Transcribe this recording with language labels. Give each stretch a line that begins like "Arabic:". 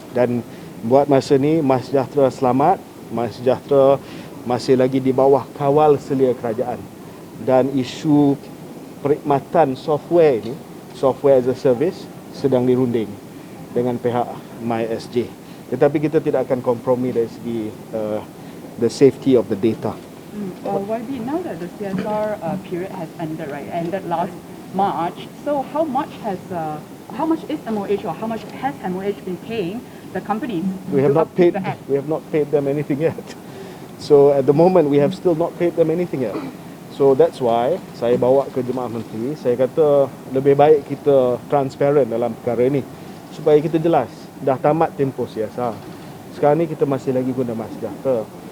Malay: Dan buat masa ni MySejahtera selamat, MySejahtera masih lagi di bawah kawal selia kerajaan. Dan isu perkhidmatan software ini, software as a service, sedang dirunding dengan pihak MySJ. Tetapi kita tidak akan kompromi dari segi
English: the safety of the data. YB, now that the CSR period has ended, right? Ended last March. So how much is MOH or how much has MOH been paying the companies? We have not paid them anything yet. So at the moment we have still not paid them anything yet. So that's why
Malay: saya bawa ke Jemaah Menteri. Saya kata lebih baik kita transparent dalam perkara ini supaya kita jelas. Dah tamat tempoh CSR. Sekarang ni kita masih lagi guna MySejahtera.